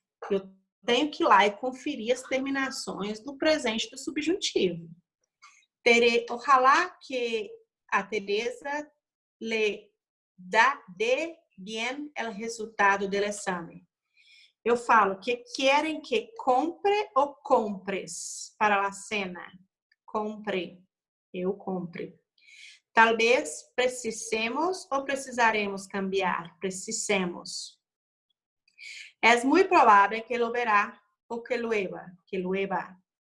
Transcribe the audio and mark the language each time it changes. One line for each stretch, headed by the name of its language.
Portuguese: Eu tenho que ir lá e conferir as terminações do presente do subjuntivo.
Spanish: Ojalá que a Teresa le dê bien el resultado del exame.
Portuguese: Eu falo que querem que compre ou compres para a cena. Compre. Eu compre. Talvez precisemos ou precisaremos cambiar. Precisemos. É muito provável que
Spanish: lo verá
Portuguese: ou que
Spanish: llueva.